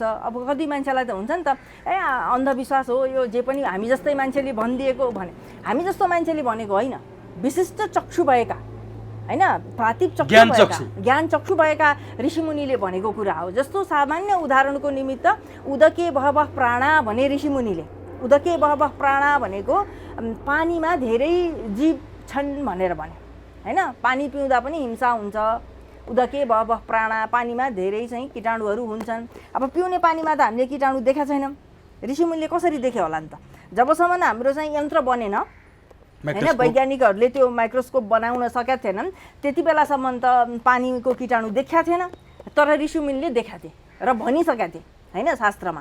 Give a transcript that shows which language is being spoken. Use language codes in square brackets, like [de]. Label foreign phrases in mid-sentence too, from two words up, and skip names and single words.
[ne] अब कति मान्छेलाई त हुन्छ नि त अन्धविश्वास हो यो, जे पनि हामी जस्तै मान्छेले भनिदिएको भने, हामी जस्तो मान्छेले भनेको होइन, विशिष्ट चक्षु भएका होइन, प्रातिप चक्षु भएका, ज्ञान चक्षु भएका ऋषिमुनिले भनेको कुरा हो। जस्तो सामान्य उदाहरणको निमित्त [sa] उदके बहवः प्राणा [ne] भने ऋषिमुनिले, [sa] उदके बहवः प्राणा [ne] भनेको पानीमा धेरै जीव छन् भनेर भने होइन। पानी पिउँदा पनि हिंसा हुन्छ। [sa] उदके बहवः प्राणा, [ne] पानीमा धेरै चाहिँ कीटाणुहरू हुन्छन्। अब पिउने पानीमा त हामीले कीटाणु देखा छैनौँ। ऋषिमुनिले कसरी देख्यो होला नि त? जबसम्म हाम्रो चाहिँ यन्त्र बनेन होइन, वैज्ञानिकहरूले त्यो माइक्रोस्कोप बनाउन सकेका थिएनन्, त्यति बेलासम्म त पानीको कीटाणु देखा थिएन। तर ऋषिमुनिले देखा थिए र भनिसकेका थिए होइन शास्त्रमा।